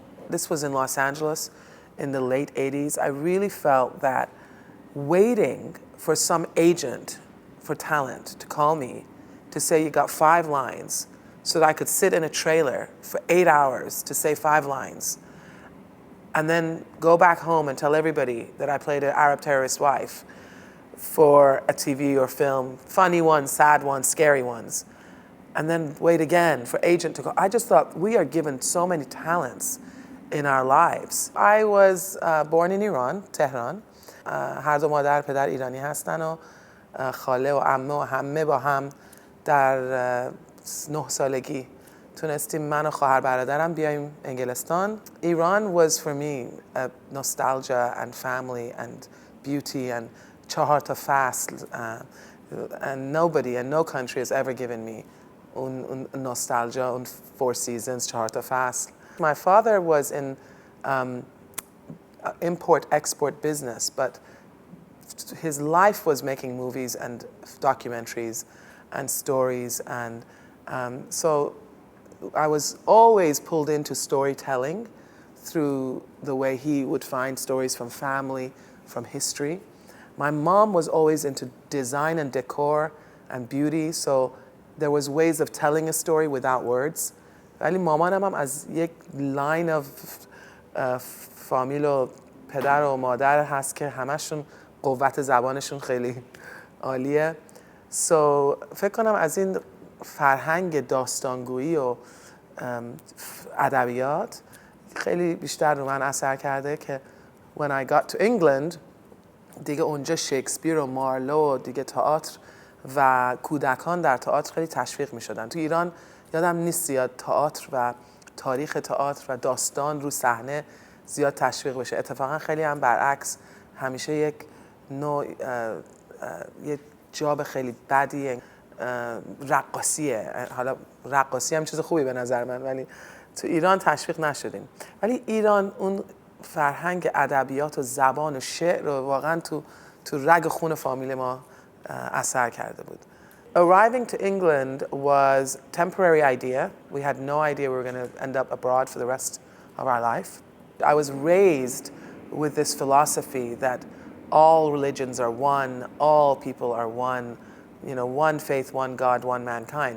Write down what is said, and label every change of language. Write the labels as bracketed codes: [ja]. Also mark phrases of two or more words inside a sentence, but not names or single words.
[en] This was in Los Angeles in the late 80s. I really felt that waiting for some agent for talent to call me to say you got 5 lines so that I could sit in a trailer for 8 hours to say 5 lines and then go back home and tell everybody that I played an Arab terrorist wife for a TV or film, funny ones, sad ones, scary ones, and then wait again for agent to call. I just thought we are given so many talents in our lives. I was born in Iran, Tehran. [fa] هر دو مادر پدر ایرانی هستن و خاله و عمه و همه با هم در 9 سالگی تونستیم من و خواهر برادرم بیایم انگلستان. [en] Iran was for me a nostalgia and family and beauty and [fa] 4 تا فصل [en] and nobody and no country has ever given me un nostalgia, 4 seasons, [fa] 4 تا فصل. [en] My father was in import-export business, but his life was making movies and documentaries and stories, and so I was always pulled into storytelling through the way he would find stories from family, from history. My mom was always into design and decor and beauty, so there was ways of telling a story without words. [fa] ولی مامانم هم از یک لاین of فامیل و پدر و مادر هست که همشون قوت زبانشون خیلی عالیه. فکر کنم از این فرهنگ داستانگویی و ادبیات خیلی بیشتر رو من اثر کرده که [en] when I got to England [fa] دیگه اونجا شکسپیر و مارلو و دیگه تئاتر و کودکان در تئاتر خیلی تشویق می شدن. تو ایران یادم نیست زیاد تئاتر و تاریخ تئاتر و داستان رو صحنه زیاد تشویق بشه. اتفاقا خیلی هم برعکس همیشه یک نوع یک جاب خیلی بدی رقاصیه. حالا رقاصی هم چیز خوبی به نظر من، ولی تو ایران تشویق نشدیم. ولی ایران اون فرهنگ ادبیات و زبان و شعر رو واقعا تو رگ خون فامیل ما اثر کرده بود. [en] Arriving to England was a temporary idea. We had no idea we were going to end up abroad for the rest of our life. I was raised with this philosophy that all religions are one, all people are one, you know, one faith, one God, one mankind.